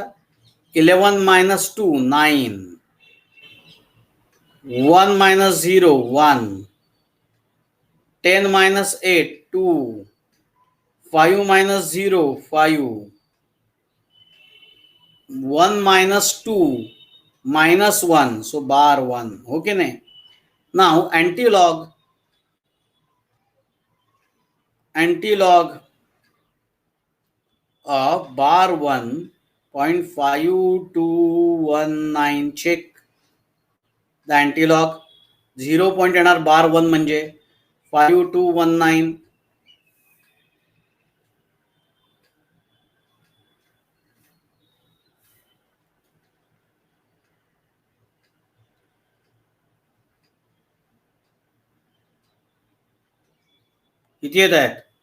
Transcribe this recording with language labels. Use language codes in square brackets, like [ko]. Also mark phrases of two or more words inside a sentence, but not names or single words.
[en] 11 minus 2 9, 1 minus 0 1, 10 minus 8 2, 5 minus 0 5, 1 minus 2 minus 1, so bar 1. Okay ne. Now antilog of bar 1.5219. check the antilog. 0 point [mr] येणार बार 1 म्हणजे 5219. किती येत आहेत.